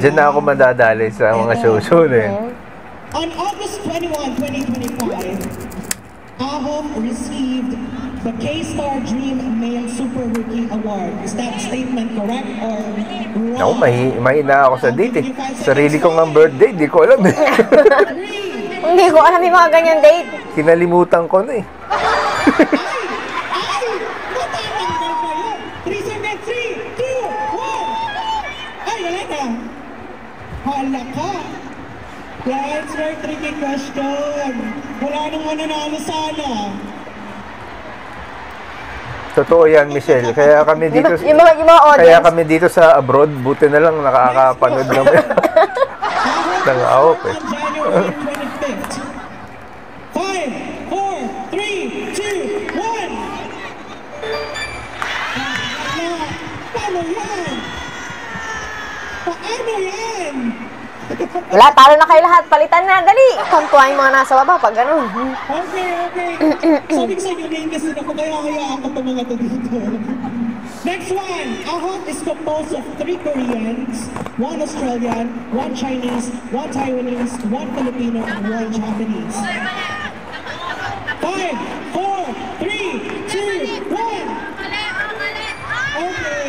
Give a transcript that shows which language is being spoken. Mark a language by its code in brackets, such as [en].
[tl] Diyan na ako madadali sa mga show-show na yun. [en] On August 21, 2025, Ahok received the K-Star Dream Male Super Rookie Award. Is that statement correct or wrong? [tl] Ako, mahina ako sa date, eh. Sarili ko ng birthday, di ko alam, eh. Hindi ko alam yung mga ganyan date. Kinalimutan ko na, eh. Ay! Matatanggal kayo! [en] 3 seconds, 3, 2, 1! [tl] Ay, wala na! Hala ka! [en] That's very tricky question. [tl] Wala nang mananalo sana. Totoo yan, Michelle. Kaya kami dito Yung mga audience. kaya kami dito sa abroad, buti na lang nakakapanood ng ng Ahok, eh. [en] On January 25th. 5, 4, 3, 2, 1! [tl] Paano yan? Paano yan? Wala, talo na kayo lahat. Palitan na, dali. Kantuan yung mga nasa baba pag ganun. Okay. Sabi ko sa inyo, naiingasin ako, kaya ako itong mga to dito. [en] Next one, Ahok is composed of 3 Koreans, 1 Australian, 1 Chinese, 1 Taiwanese, 1 Filipino, and 1 Japanese. 5, 4, 3, 2, 1! Okay,